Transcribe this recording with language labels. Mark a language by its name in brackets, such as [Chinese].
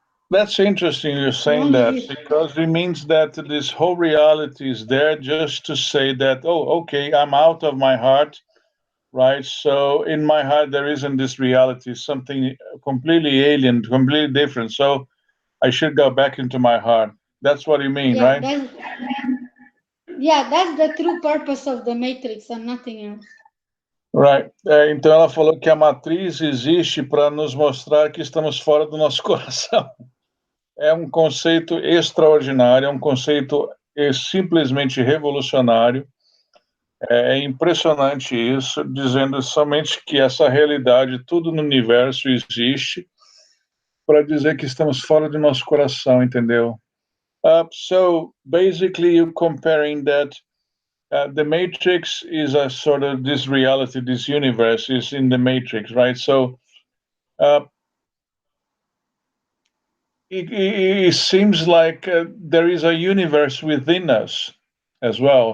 [English] That's interesting you're saying that, because it means that this whole reality is there just to say that, oh, okay, I'm out of my heart, right? So in my heart, there isn't this reality, something completely alien, completely different. So I should go back into my heart. That's what you mean, Yeah, right? that's the true purpose of the matrix and nothing else. Right. [Portuguese] Então ela falou que a matriz existe para nos mostrar que estamos fora do nosso coração. É um conceito extraordinário, é um conceito simplesmente revolucionário. É impressionante isso, dizendo somente que essa realidade, tudo no universo existe para dizer que estamos fora do nosso coração, entendeu? [English] So basically, you're comparing that the matrix is a sort of this reality, this universe is in the matrix, right? So it seems like there is a universe within us as well.